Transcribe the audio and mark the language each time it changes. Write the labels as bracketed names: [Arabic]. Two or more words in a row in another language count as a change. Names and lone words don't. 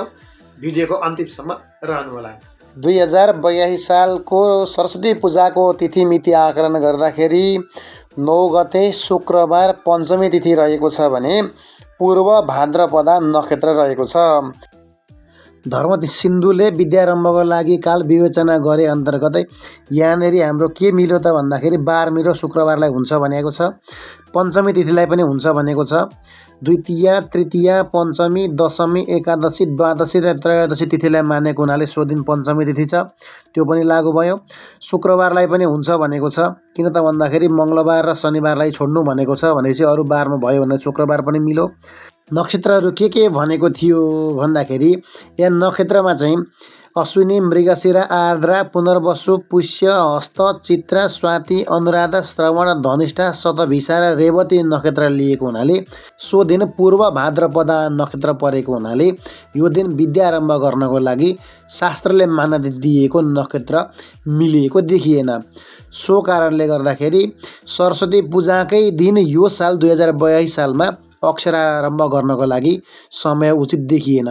[Nepali] भिडियोको अन्तिमसम्म रहनुहोला। 2082 सालको सरस्वती पूजाको तिथि मिति आकलन गर्दाखेरि 9 गते शुक्रबार पञ्चमी तिथि रहेको छ भने पूर्व भाद्रपदा नक्षत्र रहेको छ। धर्मसिन्धुले विद्यारम्भको लागि काल विवेचना गरे अन्तर्गतै यहाँनिर हाम्रो के मिल्यो त भन्दाखेरि बार मिल्यो, शुक्रबारलाई हुन्छ भनेको छ। पञ्चमी तिथिलाई पनि हुन्छ भनेको छ। द्वितीय तृतीय पञ्चमी दशमी एकादशी द्वादशी र त्रयोदशी तिथिलाई मानेको हुनाले सो दिन पञ्चमी तिथि छ, त्यो पनि लागू भयो। शुक्रबारलाई पनि हुन्छ भनेको छ, किन त भन्दाखेरि मङ्गलबार र शनिबारलाई छोड्नु भनेको छ भनेपछि अरू बारमा भयो भने शुक्रबार पनि मिल्यो। नक्षत्रहरू के भनेको थियो भन्दाखेरि यहाँ नक्षत्रमा चाहिँ अश्विनी मृगशिरा आर्द्रा पुनर्वसु पुष्य हस्त चित्रा स्वाति अनुराधा श्रवण धनिष्ठा शतभिषा र रेवती नक्षत्र लिएको हुनाले सो दिन पूर्व भाद्रपदा नक्षत्र परेको हुनाले यो दिन विद्या आरम्भ गर्नको लागि शास्त्रले मान्यता दिएको नक्षत्र मिलिएको देखिएन। सो कारणले गर्दाखेरि सरस्वती पूजाकै दिन यो साल 2082 सालमा अक्षर आरम्भ गर्नको लागि समय उचित देखिएन।